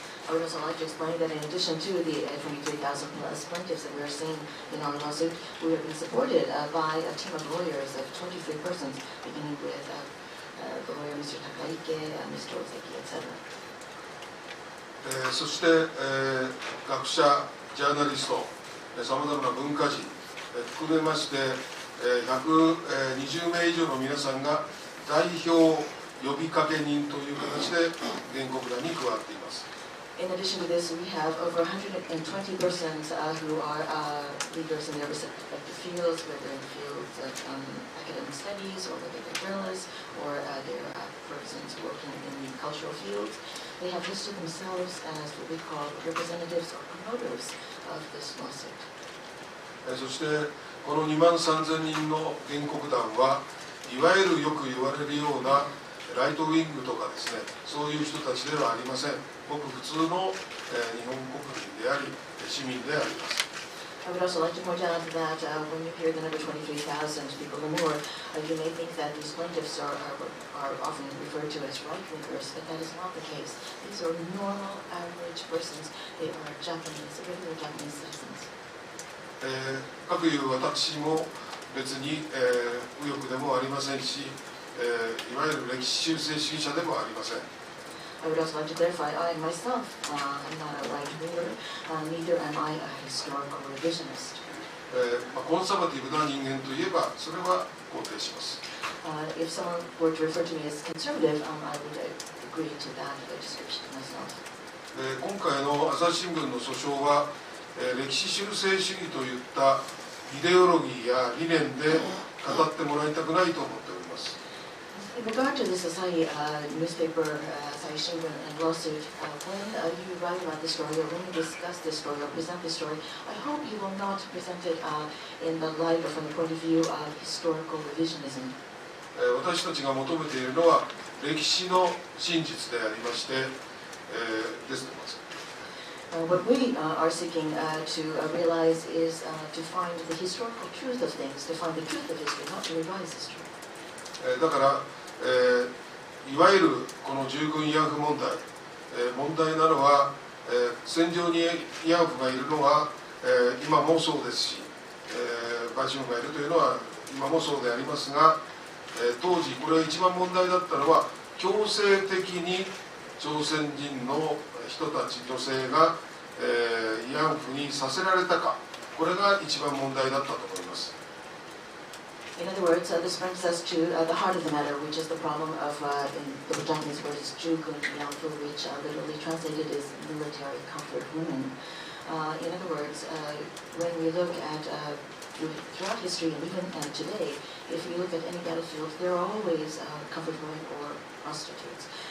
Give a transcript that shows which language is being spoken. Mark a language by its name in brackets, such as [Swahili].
[English] I would also like to explain that in addition to the 23,000 plus plaintiffs that we are seeing in our lawsuit, we have been supported by a team of lawyers of 23 persons, beginning with the lawyer Mr. Takaike, Mr. Ozeki, etc. [Japanese] そして、学者、ジャーナリスト、さまざまな文化人、含めまして、120名以上の皆さんが代表呼びかけ人という形で原告団に加わっています。 [English] In addition to this, we have over 120 persons who are leaders in their respective fields, whether in fields of academic studies, or whether they're journalists, or they're persons working in the cultural fields. They have listed themselves as what we call representatives or promoters of this lawsuit. [Japanese] そしてこの2万3000人の原告団はいわゆるよく言われるようなライトウィングとかですね、そういう人たちではありません。ごく普通の日本国民であり市民であります。 [English] I would also like to point out that when you hear the number 23,000 people or more, you may think that these plaintiffs are often referred to as right-wingers, but that is not the case. These are normal, average persons. They are Japanese, regular Japanese citizens. [Japanese] かくいう私も別に右翼でもありませんし、いわゆる歴史修正主義者でもありません。 [English] I would also like to clarify, I myself am not a right-winger, neither am I a historical revisionist. [Japanese] コンサバティブな人間といえば、それは肯定します。 [English] If someone were to refer to me as conservative, I would agree to that description myself. [Japanese] 今回の朝日新聞の訴訟は、歴史修正主義といったイデオロギーや理念で語ってもらいたくないと思っております。 [English] In regard to this Asahi newspaper, Asahi Shimbun and lawsuit, when you write about this story or when you discuss this story or present this story, I hope you will not present it in the light or from the point of view of historical revisionism. [Japanese] 私たちが求めているのは歴史の真実でありまして、ですね。 [English] What we are seeking to realize is to find the historical truth of things, to find the truth of history, not to revise history. [Japanese] だから、いわゆるこの従軍慰安婦問題、問題なのは、戦場に慰安婦がいるのは、今もそうですし、売春がいるというのは今もそうでありますが、当時これが一番問題だったのは強制的に朝鮮人の人たち、女性が、慰安婦にさせられたか、これが一番問題だったと思います。 [English] In other words, this brings us to the heart of the matter, which is the problem of, in the Japanese word is Jugun Yanfu, which literally translated is military comfort women. In other words, when we look at throughout history and even today, if you look at any battlefield, there are always comfort women or prostitutes.